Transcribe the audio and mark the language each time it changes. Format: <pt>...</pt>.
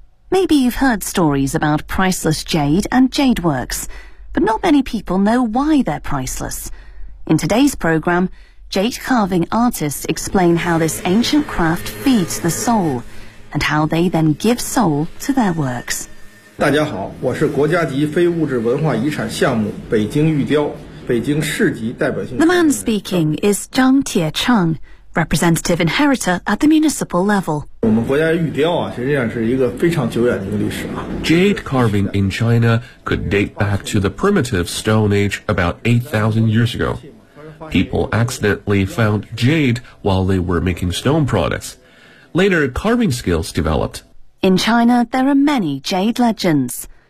<en>Maybe you've heard stories about priceless jade and jade works, but not many people know why they're priceless. In today's program, jade carving artists explain how this ancient craft feeds the soul and how they then give soul to their works.</en> <zh>大家好，我是国家级非物质文化遗产项目北京玉雕，北京市级代表性。</zh> <en>The man speaking is Zhang Tiecheng, representative inheritor at the municipal level.</en> <zh>我们国家玉雕啊，实际上是一个非常久远的一个历史啊。</zh> <en>Jade carving in China could date back to the primitive Stone Age about 8,000 years ago. People accidentally found jade while they were making stone products. Later, carving skills developed. In China, there are many jade legends.</en>